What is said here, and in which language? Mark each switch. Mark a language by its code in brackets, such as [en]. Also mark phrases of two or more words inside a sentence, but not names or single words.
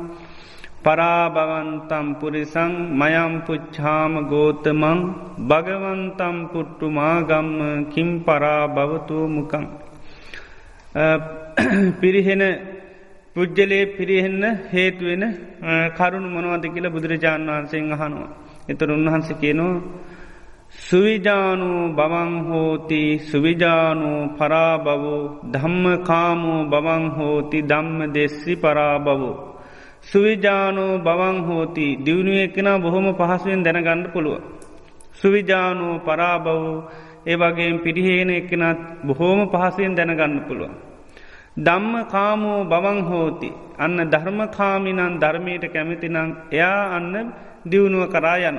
[pi] පරාභවන්තම් පුරිසං මයම් පුච්ඡාම ගෝතමං භගවන්තම් පුට්ටුමාගම්ම කිම් පරාභවතු මුකං. [si] පිරිහෙන පුජ්‍යලේ පිරිහෙන්න හේතු වෙන කරුණු මොනවද කියලා බුදුරජාණන් වහන්සේගෙන් අහනවා. ඒතර උන්වහන්සේ කියනවා [pi] සුවිජානෝ බවං හෝති සුවිජානෝ පරාභවෝ ධම්මකාමෝ බවං හෝති ධම්මදෙස්සි පරාභවෝ. සුවිජානෝ බවං හෝති [si] දියුණුවේ කෙනා බොහොම පහසුවෙන් දැනගන්න පුළුවන්. [pi] සුවිජානෝ පරාභවෝ [si] ඒ වගේම පිරිහෙන එක්කෙනත් බොහෝම පහසුවෙන් දැනගන්න පුළුවන්. [pi] ධම්ම කාමෝ බවං හෝති. [si] අන්න ධර්මකාමිනන් ධර්මයට කැමතිනම් එයා අන්න දියුණුව කරා යන.